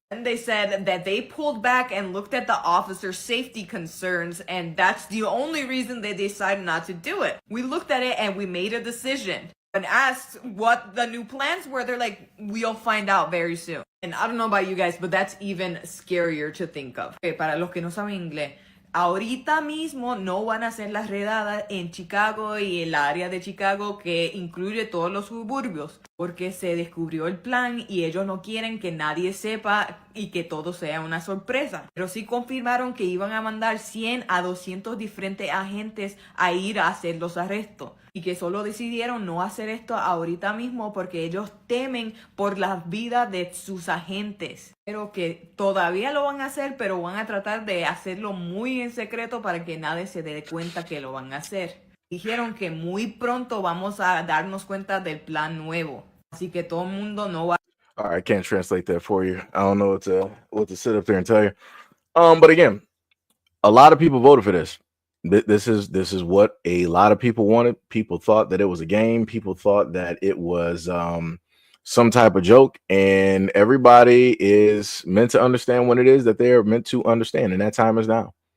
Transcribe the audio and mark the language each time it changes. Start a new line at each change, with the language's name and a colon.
English: And they said that they pulled back and looked at the officers' safety concerns, and that's the only reason they decided not to do it. We looked at it and we made a decision. And asked what the new plans were, they're like, we'll find out very soon. And I don't know about you guys, but that's even scarier to think of.
Spanish: Okay, para los que no saben inglés, ahorita mismo no van a hacer las redadas en Chicago y el área de Chicago que incluye todos los suburbios, porque se descubrió el plan y ellos no quieren que nadie sepa y que todo sea una sorpresa. Pero sí confirmaron que iban a mandar 100 a 200 diferentes agentes a ir a hacer los arrestos. Y que solo decidieron no hacer esto ahorita mismo porque ellos temen por las vidas de sus agentes. Pero que todavía lo van a hacer, pero van a tratar de hacerlo muy en secreto para que nadie se dé cuenta que lo van a hacer. Dijeron que muy pronto vamos a darnos cuenta del plan nuevo. Así que todo el mundo no va.
English: All right, I can't translate that for you. I don't know what to sit up there and tell you. But again, a lot of people voted for this. This is what a lot of people wanted. People thought that it was a game. People thought that it was some type of joke, and everybody is meant to understand what it is that they're meant to understand, and that time is now.